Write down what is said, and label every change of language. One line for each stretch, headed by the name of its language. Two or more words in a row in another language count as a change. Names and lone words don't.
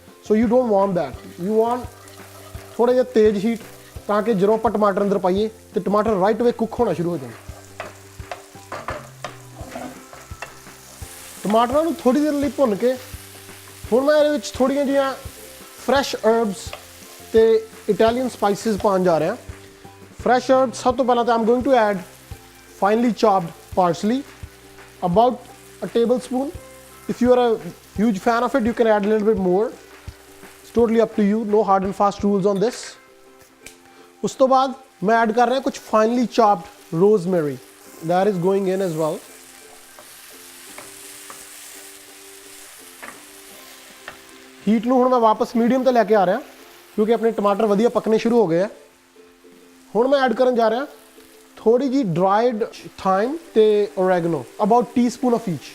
English: so you don't want that, you want
Punjabi: ਥੋੜਾ ਜਿਹਾ ਤੇਜ਼ ਹੀਟ, ਤਾਂ ਕਿ ਜਦੋਂ ਆਪਾਂ ਟਮਾਟਰ ਅੰਦਰ ਪਾਈਏ ਤੇ ਟਮਾਟਰ
English: right way cook
Punjabi: ਹੋਣਾ ਸ਼ੁਰੂ ਹੋ ਜਾਣ। ਟਮਾਟਰਾਂ ਨੂੰ ਥੋੜੀ ਦੇਰ ਲਈ ਭੁੰਨ ਕੇ ਹੁਣ ਮੈਂ ਇਹਦੇ ਵਿੱਚ ਥੋੜੀਆਂ ਜਿਹੀਆਂ
English: fresh herbs
Punjabi: ਤੇ
English: Italian spices
Punjabi: ਪਾਉਣ ਜਾ ਰਿਹਾ।
English: fresh herbs
Punjabi: ਸਭ ਤੋਂ ਪਹਿਲਾਂ ਤਾਂ
English: I'm going to add finely chopped parsley, about a tablespoon. If you are a huge fan of it, you can add a little bit more. It's totally up to you. No hard and fast rules on this.
Punjabi: ਉਸ ਤੋਂ ਬਾਅਦ ਮੈਂ ਐਡ ਕਰ ਰਿਹਾ ਕੁਝ
English: finely chopped rosemary. That is going in as well.
Punjabi: ਹੀਟ ਨੂੰ ਹੁਣ ਮੈਂ ਵਾਪਸ ਮੀਡੀਅਮ ਤੇ ਲੈ ਕੇ ਆ ਰਿਹਾ ਕਿਉਂਕਿ ਆਪਣੇ ਟਮਾਟਰ ਵਧੀਆ ਪੱਕਣੇ ਸ਼ੁਰੂ ਹੋ ਗਏ ਆ। ਹੁਣ ਮੈਂ ਐਡ ਕਰਨ ਜਾ ਰਿਹਾ ਥੋੜੀ ਜੀ
English: dried thyme
Punjabi: ਤੇ ਓਰੈਗਨੋ,
English: about teaspoon of each.